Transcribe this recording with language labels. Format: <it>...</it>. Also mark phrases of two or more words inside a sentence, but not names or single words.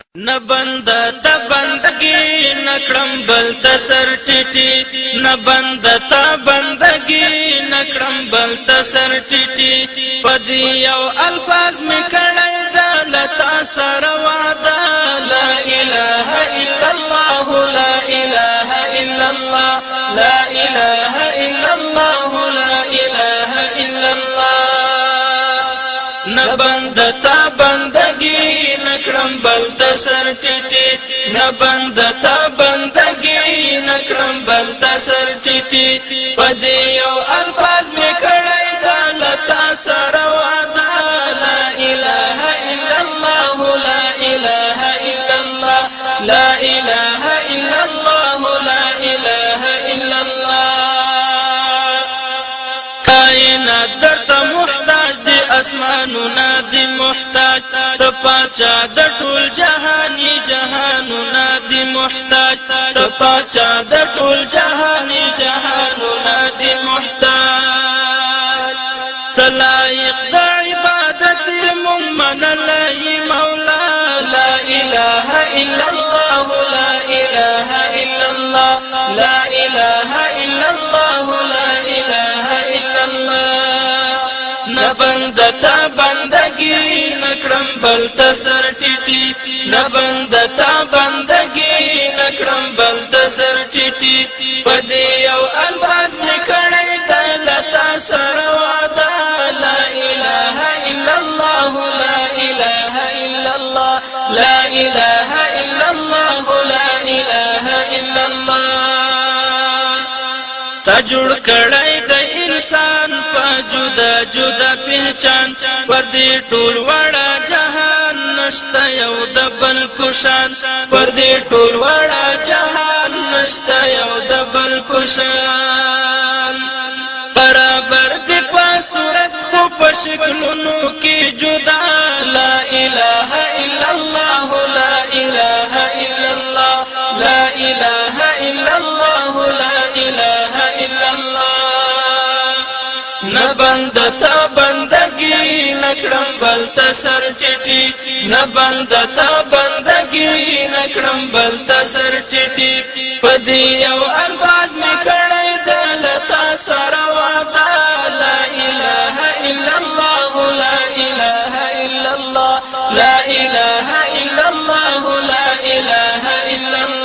<ps>نه بنده ته بندگی نکړم بل ته سر ټیټي نه بنده ته بندگی نکړم بل ته سر ټیټي په دې یو الفاظ مې کړی دا لتا سره</ps> <ar>وعده لا اله الا الله لا اله الا الله لا اله الا الله لا اله الا الله</ar> <ps>نه بنده ته بندگی نکړم بل ته سر ټیټي نه بنده ته بندگی نکړم بل ته سر ټیټي په دې یو الفاظ مې کړی دا لتا سره وعده</ps> <ar>لا اله الا الله لا اله الا الله لا اله الا الله لا اله الا</ar> <ps>الله کائنات درته محتاج دي اسمانونه دي محتاج ته پاچا د ټول جهاني جهانونه دي محتاج ته پاچا د ټول جهاني جهانونه دي محتاج ته لایق د عبادت مؤمن لای مولا</ps> <ar>لا اله الا الله لا اله الا الله لا اله الا الله لا اله الا الله</ar> <ps>نه بنده ته بندگی نکړم بل ته سر ټیټي نه بنده ته بندگی نکړم بل ته سر ټیټي په دې یو الفاظ مې کړی دا لتا سره وعده</ps> <ar>لا اله الا الله لا اله الا الله لا اله الا الله لا اله الا</ar> <ps>الله تا جوړ کړی د انسان په جدا جدا پہچان پر دې ټول وړا جهان نشته یو د بل پشان پر دې ټول وړا جهان نشته یو د بل پشان برابر دې په صورت خو په شکلونو کې جدا</ps> <ar>لا اله الا الله لا اله الا الله لا اله الا الله لا اله الا الله</ar> <ps>نه بنده ته بندگی نکړم بل ته سر ټیټي نه بنده ته بندگی نکړم بل ته سر ټیټي په دې یو الفاظ مې کړی دا لتا سره وعده</ps> <ar>لا اله الا الله لا اله الا الله لا اله الا الله لا اله الا</ar>